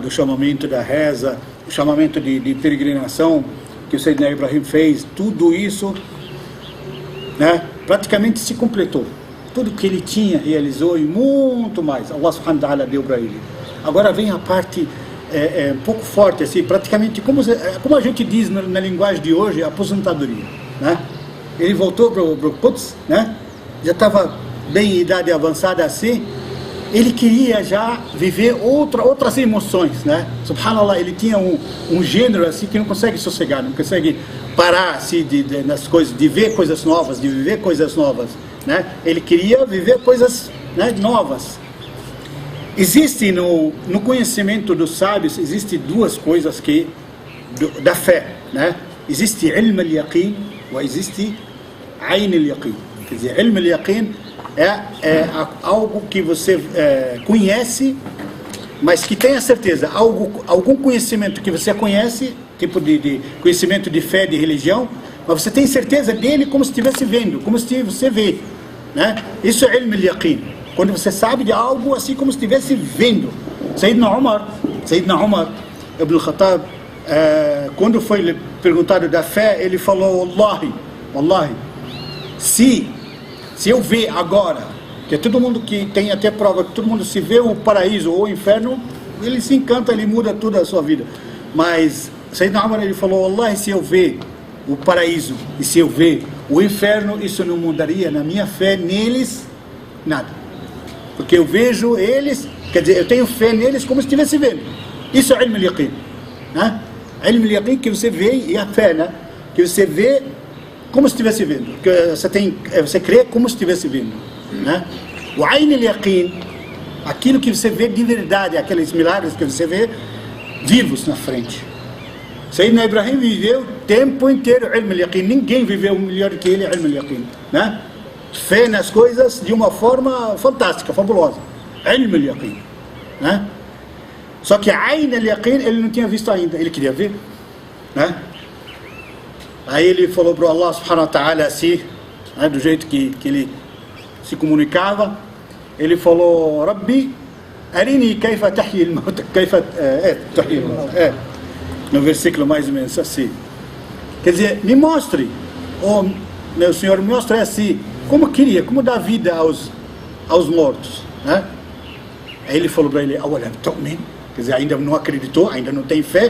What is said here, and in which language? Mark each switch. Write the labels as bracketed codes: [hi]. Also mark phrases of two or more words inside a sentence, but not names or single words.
[pt] o chamamento da reza, o chamamento de peregrinação que o Sayyidina Ibrahim fez, tudo isso, né, praticamente se completou. Tudo que ele tinha, realizou e muito mais. [ar] الله سبحانه وتعالى [pt] deu para ele. Agora vem a parte um pouco forte, assim, praticamente, como a gente diz na linguagem de hoje, aposentadoria, né? Ele voltou para o Quds, né? Já estava bem em idade avançada assim. Ele queria já viver outras emoções, né? Subhanallah, ele tinha um gênero assim que não consegue sossegar, não consegue parar assim nas coisas, de ver coisas novas, de viver coisas novas, né? Ele queria viver coisas, né, novas. Existe no conhecimento dos sábios, existe 2 coisas da fé, né? existe [ar] علم اليقين [pt] e existe [ar] عين اليقين. [pt] Quer dizer, [ar] علم اليقين [pt] é algo que você conhece, mas que tenha certeza, algum conhecimento que você conhece, tipo de conhecimento de fé, de religião, mas você tem certeza dele como se estivesse vendo, como se você vê, né? Isso é [ar] علم اليقين, [pt] quando você sabe de algo assim como se estivesse vendo. Sayyidina Umar ibn al-Khattab, quando foi perguntado da fé, ele falou: Wallahi, se eu ver agora, que é todo mundo que tem até prova, que todo mundo se vê o paraíso ou o inferno, ele se encanta, ele muda toda a sua vida. Mas Sayyidina Umar, ele falou: Wallahi, se eu ver o paraíso e se eu ver o inferno, isso não mudaria na minha fé neles nada, porque eu vejo eles, quer dizer, eu tenho fé neles como se estivesse vendo. Isso é [ar] علم اليقين, [pt] né? [ar] علم اليقين, [pt] que você vê, e a fé, né? Que você vê como se estivesse vendo, que você crê como se estivesse vendo, né? O [ar] عين اليقين, [pt] aquilo que você vê de verdade, aqueles milagres que você vê vivos na frente. Sayyidina Ibrahim viveu o tempo inteiro [ar] علم اليقين, [pt] ninguém viveu melhor que ele [ar] علم اليقين, [pt] né? Fé nas coisas de uma forma fantástica, fabulosa, [ar] علم اليقين, [pt] né? Só que [ar] عين اليقين [pt] ele não tinha visto ainda, ele queria ver, né? Aí ele falou para [ar] الله سبحانه وتعالى [pt] assim, né, do jeito que ele se comunicava, ele falou: [ar] ربي أرني كيف تحيي الموت كيف تحيي الموت, [pt] no versículo mais ou menos assim. Quer dizer, me mostre, meu Senhor, me mostre assim, como dar vida aos mortos, né? Aí ele falou para ele: [ar] أولم تؤمن, [pt] quer dizer, ainda não acreditou, ainda não tem fé.